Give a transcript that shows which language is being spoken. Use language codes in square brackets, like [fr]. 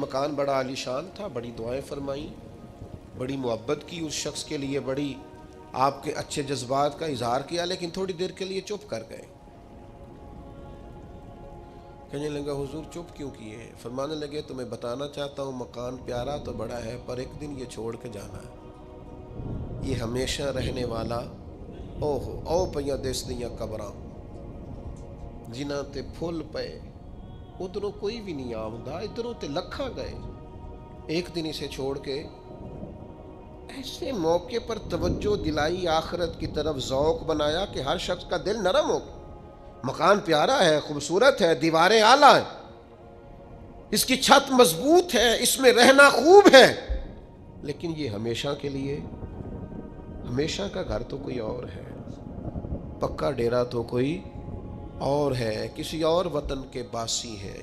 [ur] مکان بڑا عالیشان تھا، بڑی دعائیں فرمائیں، بڑی محبت کی اس شخص کے لیے، بڑی آپ کے اچھے جذبات کا اظہار کیا، لیکن تھوڑی دیر کے لیے چپ کر گئے. کہنے لگا حضور چپ کیوں کیے ہیں؟ فرمانے لگے تمہیں بتانا چاہتا ہوں مکان پیارا تو بڑا ہے، پر ایک دن یہ چھوڑ کے جانا ہے. یہ ہمیشہ رہنے والا [pa] او پہ دس دیاں قبراں جنہاں تے پھول پے، ادھروں کوئی بھی نہیں آمدہ، ادھروں تے لکھاں گئے. [ur] ایک دن اسے چھوڑ کے ایسے موقع پر توجہ دلائی، آخرت کی طرف ذوق بنایا کہ ہر شخص کا دل نرم ہو. مکان پیارا ہے، خوبصورت ہے، دیواریں اعلیٰ ہیں، اس کی چھت مضبوط ہے، اس میں رہنا خوب ہے، لیکن یہ ہمیشہ کے لیے، ہمیشہ کا گھر تو کوئی اور ہے، پکا ڈیرا تو کوئی اور ہے، کسی اور وطن کے باسی ہے.